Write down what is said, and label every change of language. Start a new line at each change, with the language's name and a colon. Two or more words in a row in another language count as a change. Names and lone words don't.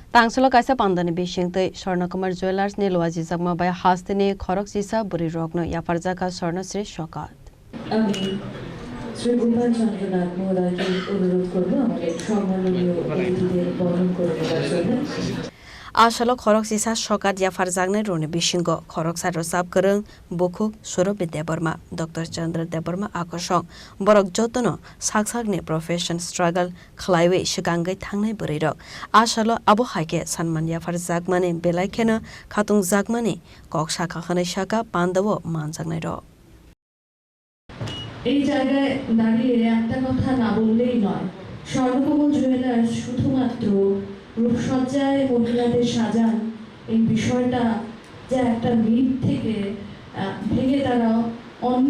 Kok Borok: Tangselo kaisa pandani bishingtei Swarnakumar Jewelers ni loaji jagma bai hastini khorok sisa buri rokno yafarjaka Swarnasri Shokat.
Bangla: আমি শ্রী গোপাল চন্দ্রনাথ মহোদয়কে অনুরোধ করব আমাদের সম্মাননীয় অতিথিদের বরণ করে নেওয়ার জন্য।
Kok Borok: Ashalo khorok sisa Shokat yafarjagne roni bishingo khorok saro sab kereng bukuk Surabhi Deborma Dr. Chandra Deborma akoshong borok jotono saksakni profession struggle khlaiwe shigangai thangnai burirok ashalo abo haike sanman yafarjagmani belaikena khatung jagmani kok shaka khanai shaka pandawo manjagnai ro
Bangla: এই জায়গায় দাঁড়িয়ে একটা কথা না বললেই নয় স্বর্ণকমল জুয়েলার্স শুধুমাত্র রূপসজ্জায় মহিলাদের সাজান এই বিষয়টা যে একটা মিথ থেকে ভেঙে তারা অন্য